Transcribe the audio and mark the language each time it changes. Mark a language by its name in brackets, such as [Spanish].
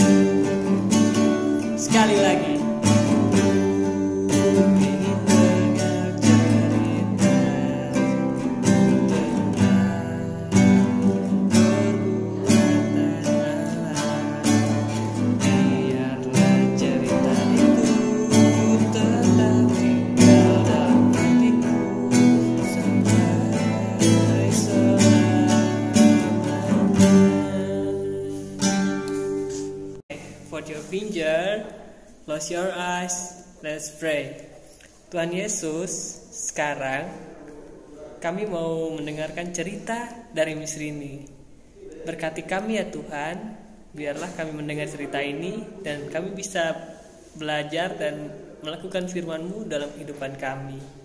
[Indonesian] Sekali lagi. Ingin dengar cerita tentang perbuatan Allah. Biarlah cerita itu tetap tinggal dalam hatiku sampai selamanya. [English] Fold your finger, close your eyes, let's pray. [Indonesian] Tuhan Yesus, sekarang kami mau mendengarkan cerita dari Miss Rini. Berkati kami ya Tuhan. Biarlah kami mendengar cerita ini dan kami bisa belajar dan melakukan firman-Mu dalam kehidupan kami.